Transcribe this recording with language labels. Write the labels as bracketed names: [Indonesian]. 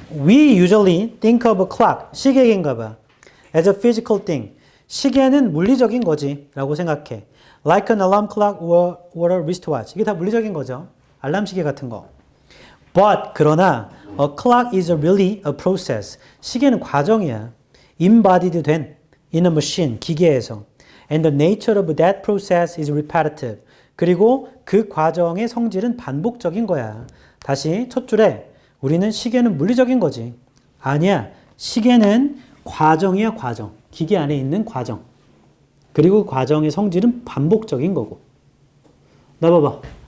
[English] We usually think of a clock. [Korean] 시계인가 봐. [English] As a physical thing. [Korean] 시계는 물리적인 거지 라고 생각해. [English] Like an alarm clock or a wristwatch. [Korean] 이게 다 물리적인 거죠. 알람 시계 같은 거. [English] But [Korean] 그러나 [English] a clock is really a process. [Korean] 시계는 과정이야. [English] Embodied 된 in a machine. [Korean] 기계에서. [English] And the nature of that process is repetitive. [Korean] 그리고 그 과정의 성질은 반복적인 거야. 다시 첫 줄에 우리는 시계는 물리적인 거지. 아니야. 시계는 과정이야, 과정. 기계 안에 있는 과정. 그리고 과정의 성질은 반복적인 거고. 나 봐봐.